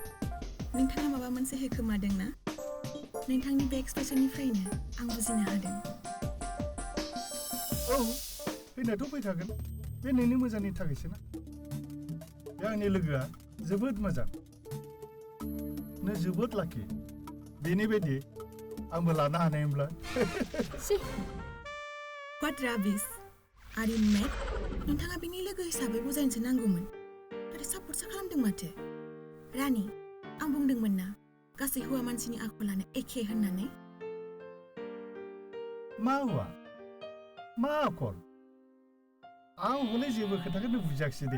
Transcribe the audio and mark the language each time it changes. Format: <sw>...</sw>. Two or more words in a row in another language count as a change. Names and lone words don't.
<brx>नोंथाङा माबा मोनसे होखोमादों ना नोंथांनि बे एक्सप्रेसननिफ्रायनो आं बुजिनो हादों औ फैनायाथ' फैखागोन बे नोंनि मोजांनि थाखायसो ना बे आंनि लोगोआ जोबोद मोजां नों जोबोद लाखि बेनि बायदि आंबो लानो हानायमोनब्ला</brx> <en>What rubbish? Are you mad?</en> <brx>नोंथाङा बिनि लोगो हिसाबै बुजायनोसो नांगौमोन नाथाय सापर्टसो खालामदों माथो रानि आं बुंदोंमोन ना गासै हौवा मानसिनि आखलानो एखे होननानै मा हुआ मा आखल आं हले जेबो खोथाखौनो बुजियाखिसै दे</brx>